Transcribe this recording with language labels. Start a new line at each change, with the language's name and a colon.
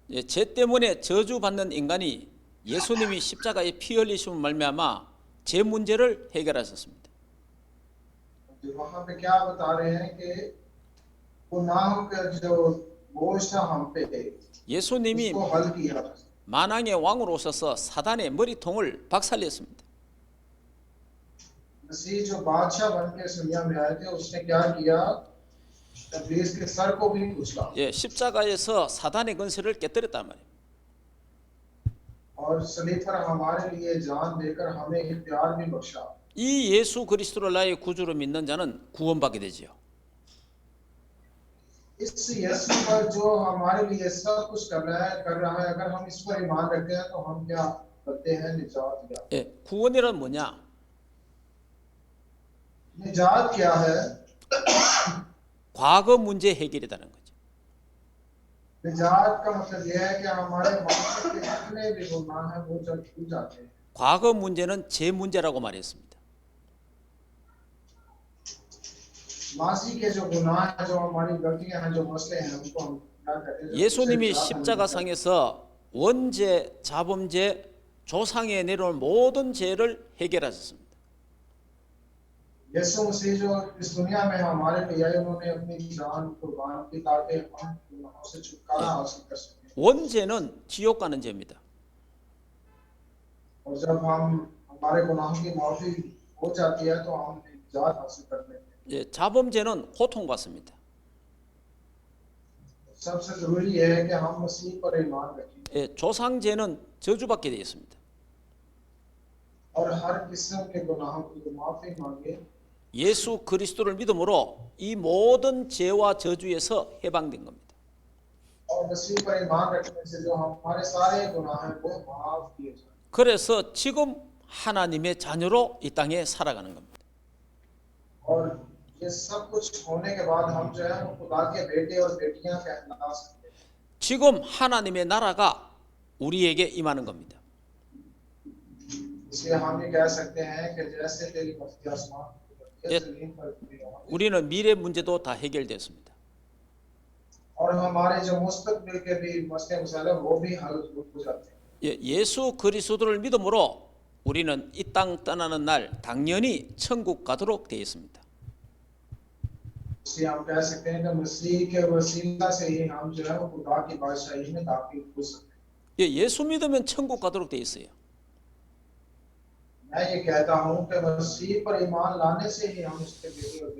Korean: 예, 죄 때문에 저주받는 인간이 예수님이 십자가에 피 흘리심을 말미암아 죄 문제를 해결하셨습니다.
Hindi: वहां पे क्या बता रहे हैं कि गुनाह का जो बोझ था हम पे
Korean: 예수님이
Hindi: उसको हल किया।
Korean: 만왕의 왕으로 오셔서 사단의 머리통을 박살냈습니다.
Hindi: मसीह जो बादशाह बन के इस दुनिया में आए थे उसने क्या किया? इब्लीस के सर को भी कुचला।
Korean: 예, 십자가에서 사단의 권세를 깨뜨렸단 말이에요.
Hindi: और सलीब पर हमारे लिए जान देकर हमें इख्तियार भी बख्शा।
Korean: 이 예수 그리스도를 나의 구주로 믿는 자는 구원받게 되지요.
Hindi: इस यीशु पर जो हमारे लिए सब कुछ कर रहा है अगर हम इस पर ईमान रखते हैं तो हम क्या करते हैं? निजात दिया।
Korean: 예, 구원이란 뭐냐?
Hindi: निजात क्या है?
Korean: 과거 문제 해결이라는 거죠.
Hindi: निजात का मतलब यह है कि हमारे मानव के जितने भी गुनाह हैं वो जब छूट जाते हैं।
Korean: 과거 문제는 제 문제라고 말했습니다.
Hindi: मासी के जो गुनाह हैं जो हमारी गलतियां हैं जो मसले हैं उनको हम क्या कहते हैं?
Korean: 예수님이 십자가상에서 원죄, 자범죄, 조상에 내려온 모든 죄를 해결하셨습니다.
Hindi: यीशु मसीह जो इस दुनिया में हमारे लिए आए उन्होंने अपनी जान कुर्बान की ताकि हम गुनाहों से छुटकारा हासिल कर सकें।
Korean: 원죄는 지옥 가는 죄입니다.
Hindi: और जब हम हमारे गुनाहों की माफी हो जाती है तो हम निजात हासिल करते हैं।
Korean: 예, 자범죄는 고통받습니다.
Hindi: सबसे जरूरी यह है कि हम मसीह पर ईमान रखें
Korean: 예, 조상죄는 저주받게 되어 있습니다.
Hindi: और हर किस्म के गुनाहों की माफी मांगे।
Korean: 예수 그리스도를 믿음으로 이 모든 죄와 저주에서 해방된 겁니다.
Hindi: और मसीह पर ईमान रखने से जो हमारे सारे गुनाह हैं वो माफ किए जाए।
Korean: 그래서 지금 하나님의 자녀로 이 땅에 살아가는 겁니다.
Hindi: और ये सब कुछ होने के बाद हम जो है वो खुदा के बेटे और बेटियां कहला सकते हैं।
Korean: 지금 하나님의 나라가 우리에게 임하는 겁니다.
Hindi: इसलिए हम ये कह सकते हैं कि जैसे तेरी मर्जी आसमान
Korean: 예,
Hindi: इस जमीन पर भी होंगे
Korean: 우리는 미래 문제도 다 해결됐습니다.
Hindi: और हमारे जो मुस्तकबिल के भी मसले मसाइल है वो भी हल हो जाते हैं।
Korean: 예, 예수 그리스도를 믿음으로 우리는 이 땅 떠나는 날 당연히 천국 가도록 되어 있습니다.
Hindi: इसलिए हम कह सकते हैं कि मसीह के वसीला से ही हम जो है वो खुदा की बादशाही में दाखिल हो सकते हैं।
Korean: 예, 예수 믿으면 천국 가도록 되어 있어요.
Hindi: मैं ये कहता हूँ कि मसीह पर ईमान लाने से ही हम उसके बेटे और बेटी